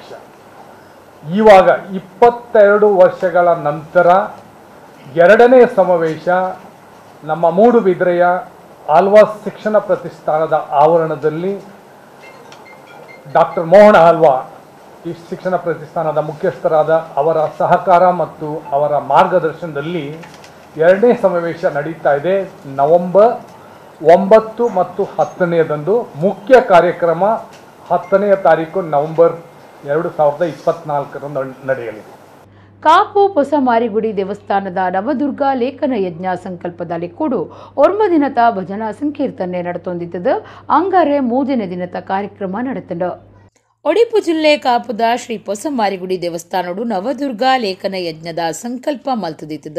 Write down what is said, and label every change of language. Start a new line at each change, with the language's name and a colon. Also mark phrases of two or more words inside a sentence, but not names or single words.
Kannada: ಇವಾಗ 22 ವರ್ಷಗಳ ನಂತರ 2ನೇ ಸಮಾವೇಶ ನಮ್ಮ ಮೂಡುಬಿದ್ರೆಯ ಆಳ್ವಾಸ್ ಶಿಕ್ಷಣ ಪ್ರತಿಷ್ಠಾನದ ಆವರಣದಲ್ಲಿ ಡಾಕ್ಟರ್ ಮೋಹನ ಆಳ್ವಾ ಈ ಶಿಕ್ಷಣ ಪ್ರತಿಷ್ಠಾನದ ಮುಖ್ಯಸ್ಥರಾದ ಅವರ ಸಹಕಾರ ಮತ್ತು ಅವರ ಮಾರ್ಗದರ್ಶನದಲ್ಲಿ 2ನೇ ಸಮಾವೇಶ ನಡೀತಾ ಇದೆ. ನವೆಂಬರ್ 9 ಮತ್ತು 10ನೇದಂದು ಮುಖ್ಯ ಕಾರ್ಯಕ್ರಮ 10ನೇ ತಾರೀಕು ನವೆಂಬರ್ 2024ರಂದು ನಡೆಯಲಿದೆ.
Tulu: ಕಾಪು ಹೊಸಮಾರಿಗುಡಿ ದೇವಸ್ಥಾನದ ನವದುರ್ಗ ಲೇಖನ ಯಜ್ಞ ಸಂಕಲ್ಪದಲ್ಲಿ ಕೂಡು 9 ದಿನದ ಭಜನಾ ಸಂಕೀರ್ತನೆ ನಡೆತೊಂದಿತ್ತದು. ಅಂಗಾರೆ 3ನೇ ದಿನದ ಕಾರ್ಯಕ್ರಮ ನಡೆತಂಡು. ಒಡಿಪು ಜಿಲ್ಲೆ ಕಾಪುದ ಶ್ರೀ ಹೊಸಮಾರಿಗುಡಿ ದೇವಸ್ಥಾನಡು ನವದುರ್ಗ ಲೇಖನ ಯಜ್ಞದ ಸಂಕಲ್ಪ ಮಲ್ತದಿತ್ತದು.